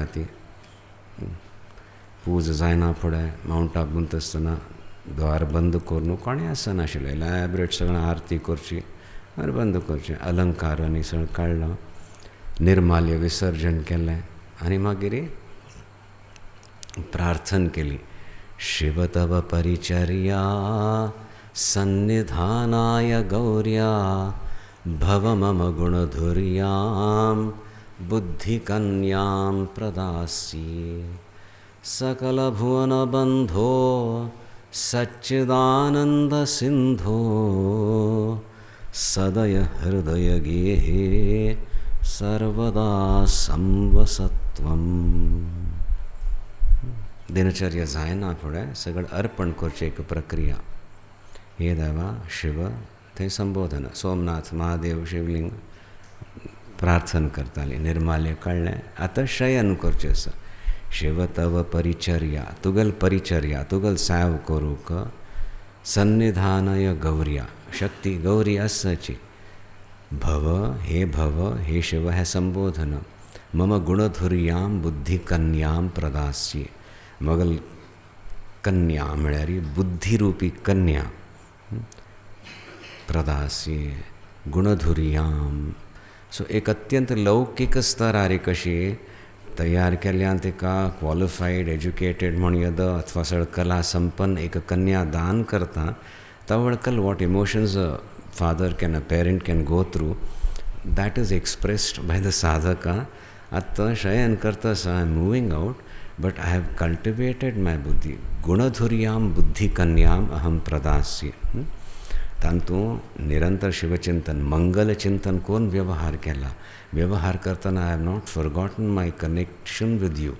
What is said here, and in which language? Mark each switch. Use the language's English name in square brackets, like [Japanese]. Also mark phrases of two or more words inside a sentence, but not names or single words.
[Konkani] ती पूजा जायना फुडें माउंटाक गुंत आसतना द्वार बंद करून कोणें आसनाशिल्लें. एलॅबरेट सगळें आरती करची, द्वार बंद करचें, अलंकार आनी सगळें काडलो, निर्माल्य विसर्जन केलें आनी मागीर प्रार्थना केली. [Sanskrit] शिव तव परिचर्या सन्निधानाय गौर्या भव मम गुणधुर्यां बुद्धिकन्यां प्रदास्ये सकलभुवनबन्धो सच्चिदानन्दसिन्धो सदय हृदयगेहे सर्वदा संवसत्वम. [Konkani] दिनचर्या जायना फुडें सगळें अर्पण करचें एक प्रक्रिया. हे देवा शिव थंय संबोधन सोमनाथ महादेव शिवलिंग प्रार्थना करतालीं. निर्माल्य काडलें. आतां शयन करचें आसा. [Sanskrit] शिव तव परिचर्या [Konkani] तुगल परिचर्या तुगल सेव करूक [Sanskrit] सन्निधानय गौर्या [Konkani] शक्ती गौरी आसाची. [Sanskrit] भव हे शिव [Konkani] हे संबोधन [Sanskrit] मम गुणधुर्यां बुद्धिकन्यां प्रदास्ये. [Konkani] मगल कन्या म्हळ्यार बुद्धिरूपी कन्या [Sanskrit] प्रदास्ये गुणधुर्यां. [Konkani] सो एक अत्यंत लौकिक स्तरार कशी तयार केल्ल्यान तिका [English] qualified educated [Konkani] म्हण येद अथवा सगळं कला संपन्न एक कन्या दान करता तवळकल [English] what emotions a father can a parent can go through that is expressed by the [Konkani] साधका. आतां शयन करता [English] I am moving out but I have cultivated my बुद्धी [Sanskrit] गुणधुर्यां बुद्धिकन्यां अहम प्रदास्ये. [Konkani] तातूंत निरंतर शिवचिंतन मंगल चिंतन करून व्यवहार केला. व्यवहार करतना [English] I have not forgotten my connection with you.